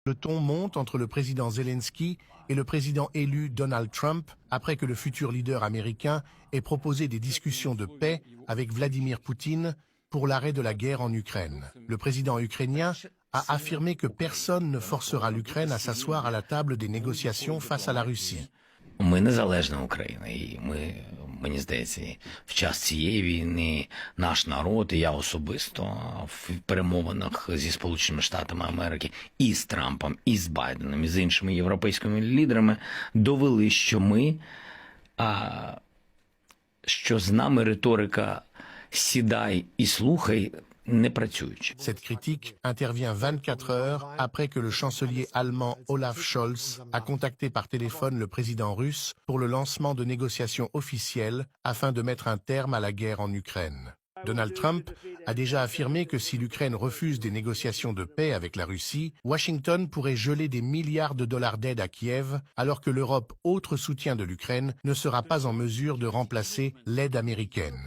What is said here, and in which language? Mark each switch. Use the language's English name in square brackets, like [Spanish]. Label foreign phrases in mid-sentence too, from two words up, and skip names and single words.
[French] Le ton monte entre le président Zelensky et le président élu Donald Trump après que le futur leader américain ait proposé des discussions de paix avec Vladimir Poutine pour l'arrêt de la guerre en Ukraine. Le président ukrainien a affirmé que personne ne forcera l'Ukraine à s'asseoir à la table des négociations face à la Russie. [Ukrainian] Ми незалежна Україна, і мені здається, в час цієї війни наш народ, і я особисто в перемовинах зі Сполученими Штатами Америки і з Трампом, і з Байденом, і з іншими європейськими лідерами довели, що з нами риторика «сідай і слухай» не працюючи. [French] Cette critique intervient 24 heures après que le chancelier allemand Olaf Scholz a contacté par téléphone le président russe pour le lancement de négociations officielles afin de mettre un terme à la guerre en Ukraine. Donald Trump a déjà affirmé que si l'Ukraine refuse des négociations de paix avec la Russie, Washington pourrait geler des milliards de dollars d'aide à Kiev, alors que l'Europe, autre soutien de l'Ukraine, ne sera pas en mesure de remplacer l'aide américaine.